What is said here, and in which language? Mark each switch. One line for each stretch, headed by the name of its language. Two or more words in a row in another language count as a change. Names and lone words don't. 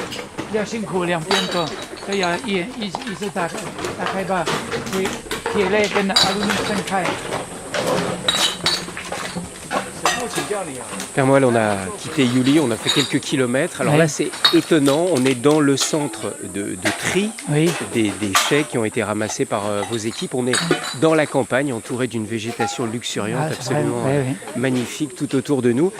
Chinese: 辛苦，2边的，所以一直打开把铁类跟阿鲁米分开。
French: Père Moal, on a quitté Yuli, on a fait quelques kilomètres. Alors oui. Là, c'est étonnant, on est dans le centre de tri oui. des déchets qui ont été ramassés par vos équipes. On est dans la campagne, entouré d'une végétation luxuriante, absolument magnifique tout autour de nous.